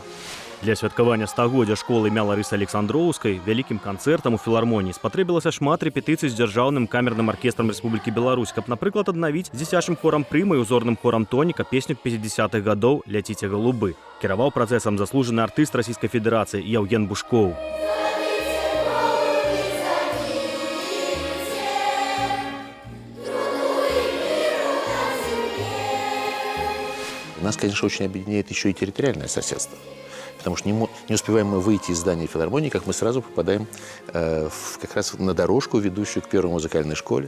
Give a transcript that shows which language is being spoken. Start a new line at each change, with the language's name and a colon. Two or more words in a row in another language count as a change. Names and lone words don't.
Belarusian: Для святкавання 100-годдзя школы імя Ларысы Александроўскай вялікім канцэртам у філармоніі спатрэбілася шмат рэпетыцый з дзяржаўным камерным аркестрам Рэспублікі Беларусь, каб, напрыклад, аднавіць з дзіцячым хорам «Прыма» і узорным хорам «Тоніка» песню 50-х гадоў «Ляціце галубы». Кіраваў працэсам заслужаны артыст Расійскай Федэрацыі Яўген Бушкоў.
Russian: Нас, конечно, очень объединяет еще и территориальное соседство. Потому что не успеваем мы выйти из здания филармонии, как мы сразу попадаем как раз на дорожку, ведущую к первой музыкальной школе.